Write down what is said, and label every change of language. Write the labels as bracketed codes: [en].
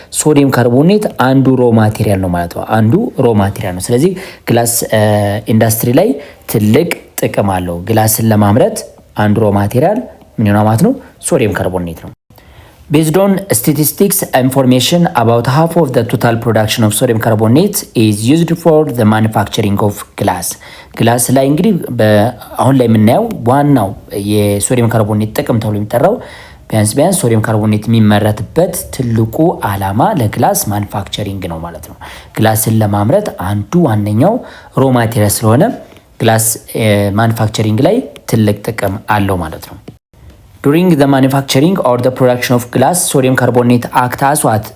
[am] ሶዲየም ካርቦኔት አንዱ ሮ ማቴሪያል ነው ማለት ነው። አንዱ ሮ ማቴሪያል ነው። ስለዚህ ግላስ ኢንዱስትሪ ላይ ትልቅ ጥቅም አለው። ግላስን ለማምረት አንዱ ሮ ማቴሪያል ምን ነው ማለት ነው? ሶዲየም ካርቦኔት ነው። [en] Based on statistics, information about half of the total production of sodium carbonate is used for the manufacturing of glass. [am] ግላስ ላይ እንግዲህ አሁን ላይ የምናየው ዋናው የሶዲየም ካርቦኔት ጥቅም ተብሎ የሚጠራው ቢያንስ ሶዲየም ካርቦኔት የሚመረትበት ትልቁ ዓላማ ለግላስ ማኑፋክቸሪንግ ነው ማለት ነው። ግላስን ለማምረት አንዱ ዋነኛው ሮ ማቴሪያል ስለሆነ ግላስ ማኑፋክቸሪንግ ላይ ትልቅ ጥቅም አለው ማለት ነው። [en] During the manufacturing or the production of glass, sodium carbonate acts as what?